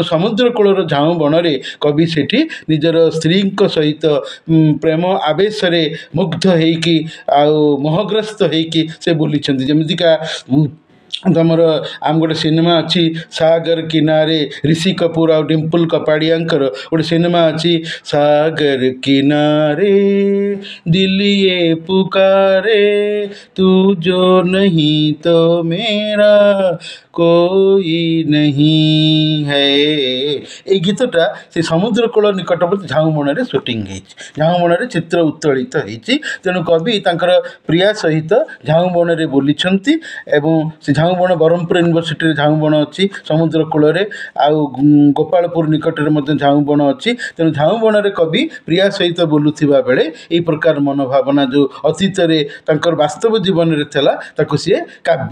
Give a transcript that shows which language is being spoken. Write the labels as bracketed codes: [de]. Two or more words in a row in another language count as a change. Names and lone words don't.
[or] ସମୁଦ୍ର କୂଳର ଝାଉଁ ବଣରେ କବି ସେଠି ନିଜର ସ୍ତ୍ରୀଙ୍କ ସହିତ ପ୍ରେମ ଆବେଶରେ ମୁଗ୍ଧ ହେଇକି ଆଉ ମୋହଗ୍ରସ୍ତ ହେଇକି ସେ ବୁଲିଛନ୍ତି ଯେମିତିକା ତମର ଆମ ଗୋଟେ ସିନେମା ଅଛି ସାଗର କିନାରେ ରିଷି କପୁର ଆଉ ଡିମ୍ପଲ କପାଡ଼ିଆଙ୍କର ଗୋଟେ ସିନେମା ଅଛି ସାଗର କିନାରେ [hi] दिल ए पुकारे तू जो नहीं तो मेरा कोई नहीं है [or] ଏଇ ଗୀତଟା ସେ ସମୁଦ୍ର କୂଳ ନିକଟବର୍ତ୍ତୀ ଝାଉଁ ବଣରେ ସୁଟିଂ ହେଇଛି ଝାଉଁ ବଣରେ ଚିତ୍ର ଉତ୍ତୋଳିତ ହେଇଛି ତେଣୁ କବି ତାଙ୍କର ପ୍ରିୟା ସହିତ ଝାଉଁ ବଣରେ ବୁଲିଛନ୍ତି ଏବଂ ସେ ଝାଉଁ ବଣ ବ୍ରହ୍ମପୁର ୟୁନିଭର୍ସିଟିରେ ଝାଉଁ ବଣ ଅଛି ସମୁଦ୍ର କୂଳରେ ଆଉ ଗୋପାଳପୁର ନିକଟରେ ମଧ୍ୟ ଝାଉଁ ବଣ ଅଛି ତେଣୁ ଝାଉଁ ବଣରେ କବି ପ୍ରିୟା ସହିତ ବୁଲୁଥିବା ବେଳେ ଏହି ପ୍ରକାର ମନୋଭାବନା ଯେଉଁ ଅତୀତରେ ତାଙ୍କର ବାସ୍ତବ ଜୀବନରେ ଥିଲା ତାକୁ ସିଏ କାବ୍ୟ